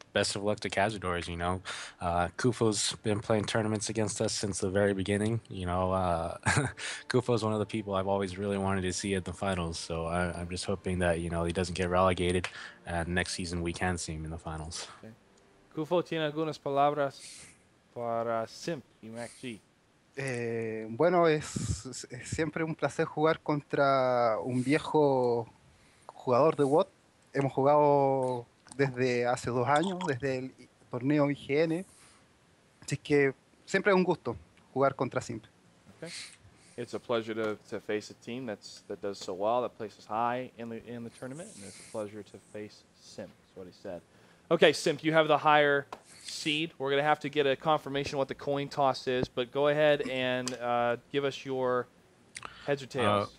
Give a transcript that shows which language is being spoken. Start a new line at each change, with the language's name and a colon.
English: Best of luck to Cazadores, you know. Kufo's been playing tournaments against us since the very beginning. You know, Kufo's one of the people I've always really wanted to see at the finals. So I'm just hoping that, you know, he doesn't get relegated, and next season we can see him in the finals. Okay.
Spanish: Kufo, ¿tiene algunas palabras para SIMP y MacG? Bueno, es siempre un placer jugar contra un viejo jugador de WOT. Hemos jugado desde hace 2 años, desde el torneo IGN. Así que siempre es un gusto jugar contra SIMP.
English: Okay. It's a pleasure to face a team that does so well, that places high in the tournament, and it's a pleasure to face SIMP. That's what he said. Okay, SIMP, you have the higher seed. We're going to have to get a confirmation what the coin toss is, but go ahead and give us your heads or tails.